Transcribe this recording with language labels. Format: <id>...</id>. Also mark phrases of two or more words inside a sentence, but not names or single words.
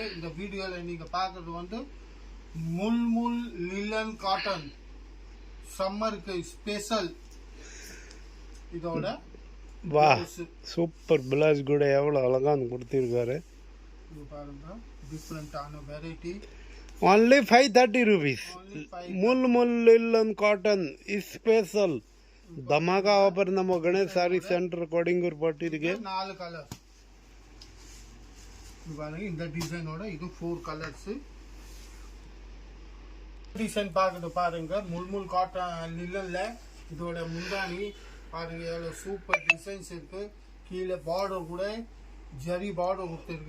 <ta>இந்த வீடியோவில் நீங்கள் பார்க்குறது வந்து முல்முல்</ta> <en>linen cotton</en> <ta>சம்மருக்கு ஸ்பெஷல். இதோட வா</ta> <en>super blouse</en> <ta>கூட எவ்வளோ அழகாக கொடுத்துருக்காரு. இது பாருங்க, டிஃப்ரெண்ட்டான வெரைட்டி.</ta> <en>only 530 rupees.</en> <kn>ಮುಲ್</kn> <en>linen cotton special</en> <kn>ಧಮಾಕಾ ಆಫರ್ ನಮ್ಮ ಗಣೇಶ್ ಸಾರಿ ಸೆಂಟರ್ ಕೊಡಿಂಗೂರ್ ಪಟ್ಟಿಗೆ</kn> <ta>4 கலர். இது பாருங்க, இந்த டிசைனோட இது 4 கலர்ஸ். டிசைன் பார்க்குறது பாருங்க, முல்முல் காட்டன் லில்லன்ல. இதோட முந்தானி பாருங்க எவ்வளோ</ta> <en>super designs</en> <ta>இருக்கு. கீழே பார்டர் கூட ஜரி பார்டர் கொடுத்துருக்கு.</ta>